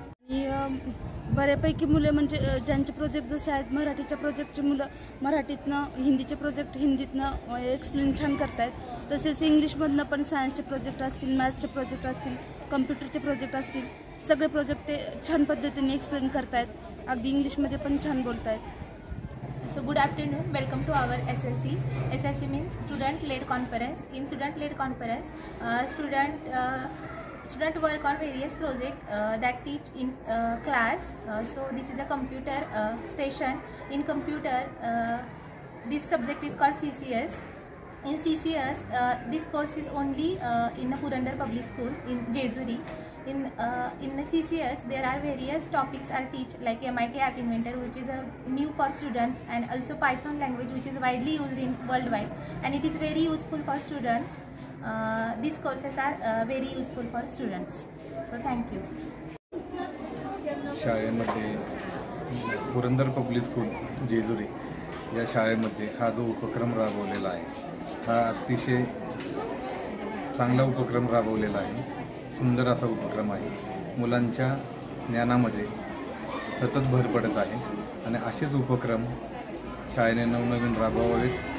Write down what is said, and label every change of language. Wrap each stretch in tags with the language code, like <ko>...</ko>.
<mr>आणि बऱ्यापैकी मुले म्हणजे ज्यांचे प्रोजेक्ट जसे आहेत, मराठीच्या प्रोजेक्टची मुलं मराठीतनं, हिंदीचे प्रोजेक्ट हिंदीतनं एक्सप्लेन छान करत आहेत. तसेच इंग्लिशमधनं पण सायन्सचे प्रोजेक्ट असतील, मॅथ्सचे प्रोजेक्ट असतील, कम्प्युटरचे प्रोजेक्ट असतील, सगळे प्रोजेक्ट ते छान पद्धतीने एक्सप्लेन करत आहेत. अगदी इंग्लिशमध्ये पण छान बोलत आहेत.</mr> <en>So good afternoon, welcome to our SLC. SLC means Student Led Conference. In Student Led Conference, student work on various projects that teach in class. So this is a computer station. In computer, this subject is called CCS. In CCS, this course is only in Purandar Public School in Jejuri. In CCS, there are various topics are teach like MIT App Inventor, which is new for students, and also Python language, which is widely used in worldwide, and it is very useful for students. These courses are very useful for students. So thank you.</en> <mr>शाळेमध्ये Purandar public school Jejuri या शाळेमध्ये हा जो उपक्रम राबवलेला आहे, हा अतिशय चांगला उपक्रम राबवलेला आहे. सुंदर असा उपक्रम आहे. मुलांच्या ज्ञानामध्ये सतत भर पडत आहे आणि असेच उपक्रम शाळेने नवनवीन राबवावेत.</mr>